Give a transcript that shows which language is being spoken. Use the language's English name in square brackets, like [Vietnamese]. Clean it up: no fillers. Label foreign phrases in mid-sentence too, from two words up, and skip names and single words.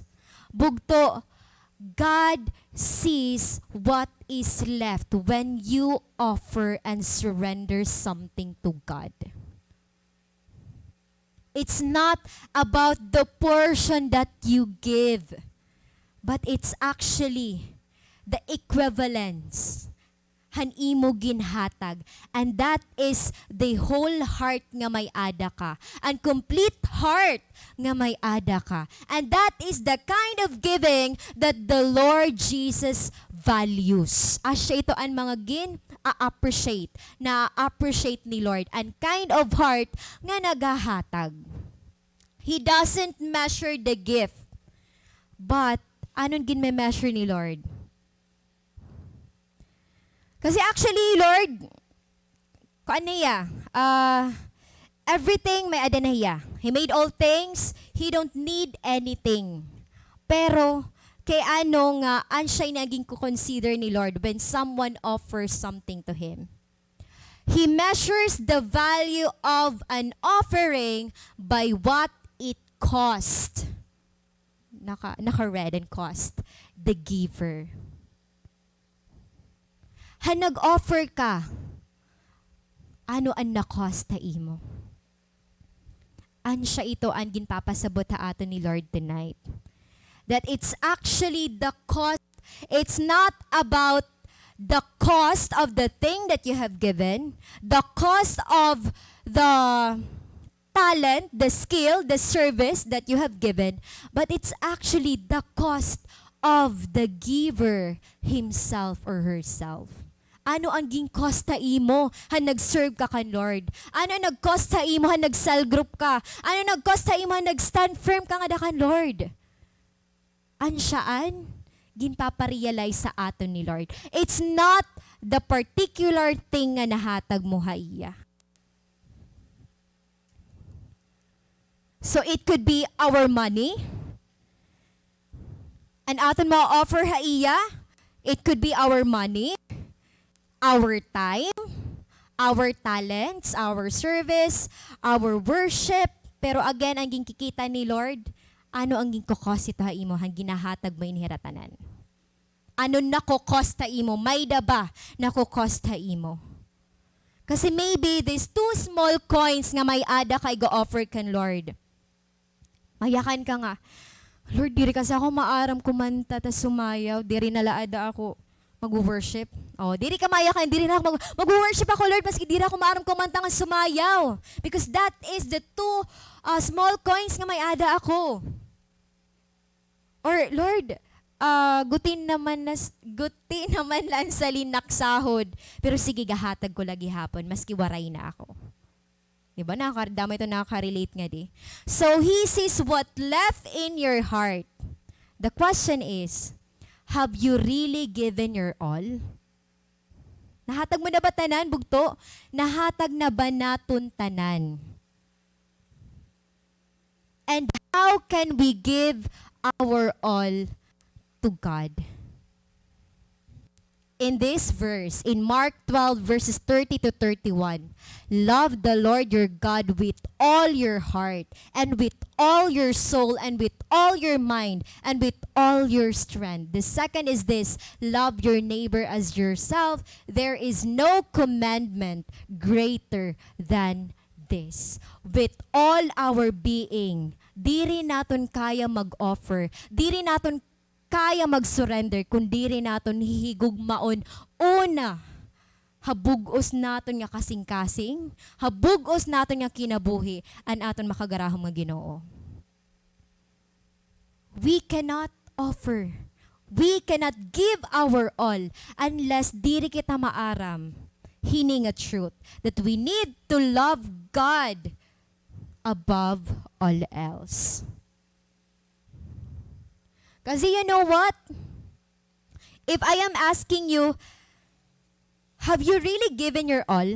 [English] Bugto, God sees what is left when you offer and surrender something to God. It's not about the portion that you give, but it's actually the equivalence [Waray] han imo ginhatag, [English] and that is the whole heart [Waray] nga may ada ka, [English] and complete heart [Waray] nga may ada ka, [English] and that is the kind of giving that the Lord Jesus values. [Waray] Asya ito ang mga appreciate ni Lord, [English] and kind of heart [Waray] nga nagahatag. [English] He doesn't measure the gift, but anong measure ni Lord? [Waray] Kasi actually, Lord, everything may ada na hiya. [English] He made all things. He don't need anything. [Waray] Pero, kay ano nga, siya naging consider ni Lord when someone offers something to Him. [English] He measures the value of an offering by what it cost. Naka-read and cost. The giver. [Waray] Han nag-offer ka, ano ang na-cost ta imo? An siya ito ang ginpapasabot ta ato ni Lord tonight. [English] That it's actually the cost. It's not about the cost of the thing that you have given, the cost of the talent, the skill, the service that you have given, but it's actually the cost of the giver himself or herself. [Waray] Ano ang ging-costa imo han nag-serve ka kan Lord? Ano nag-costa imo han nag-cell group ka? Ano nag-costa imo han nag-stand firm ka nga da kan Lord? Ansaan ginpaparealize sa aton ni Lord. [English] It's not the particular thing [Waray] nga nahatag mo ha iya. [English] So it could be our money. [Waray] An aton mo offer ha iya. [English] It could be our money, our time, our talents, our service, our worship. [Waray] Pero again, ang kikita ni Lord, ano ang ginkokost ito ha imo, hang ginahatag mo inhiratanan? Ano nakokost ta imo? May da ba nakokost ta imo? [English] Kasi maybe these two small coins [Waray] nga may ada kay go-offer kan Lord. Mayakan ka nga, Lord, diri kasi ako maaram kumanta ta sumayaw, diri nalaada ako mag-worship. Oh, diri ka mayakan, diri na ako mag-worship ako, Lord, maski diri ako maaram kumanta nga sumayaw. [English] Because that is the two small coins [Waray] nga may ada ako. Or, Lord, guti naman lang sa linaksahod. Pero sige, gahatag ko lagi hapon, maski waray na ako. Diba? Dama ito nakaka-relate nga di. [English] So, He sees what left in your heart. The question is, have you really given your all? [Waray] Nahatag mo na ba tanan, bugto? Nahatag na ba naton tanan? [English] And how can we give our all to God? in this verse, in Mark 12, verses 30 to 31, love the Lord your God with all your heart, and with all your soul, and with all your mind, and with all your strength. The second is this, love your neighbor as yourself. There is no commandment greater than this. With all our being, [Waray] di rin natin kaya mag-offer, di rin natin kaya mag-surrender, kundi rin natin hihigugmaon. Una, habugos natin nga kasing-kasing, habugos natin nga kinabuhi, an aton makagarahong nga Ginoo. [English] We cannot offer, we cannot give our all unless [Waray] diri kita maaram hining [English] a truth that we need to love God above all else. Kasi you know what? If I am asking you, have you really given your all?